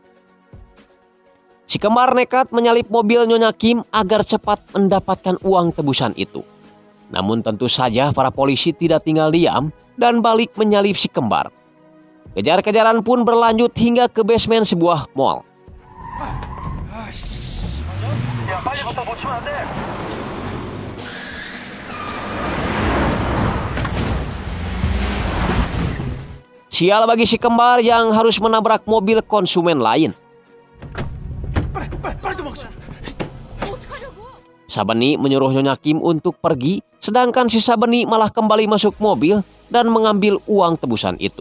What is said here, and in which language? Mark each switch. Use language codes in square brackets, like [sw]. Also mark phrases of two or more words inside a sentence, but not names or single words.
[id] Si kembar nekat menyalip mobil Nyonya Kim agar cepat mendapatkan uang tebusan itu. Namun tentu saja para polisi tidak tinggal diam dan balik menyalip si kembar. Kejar-kejaran pun berlanjut hingga ke basement sebuah mall. [ko] 야, 빨리부터 놓치면 안 돼. [id] Sial bagi si kembar yang harus menabrak mobil konsumen lain. Sabeni menyuruh Nyonya Kim untuk pergi, sedangkan si Sabeni malah kembali masuk mobil dan mengambil uang tebusan itu.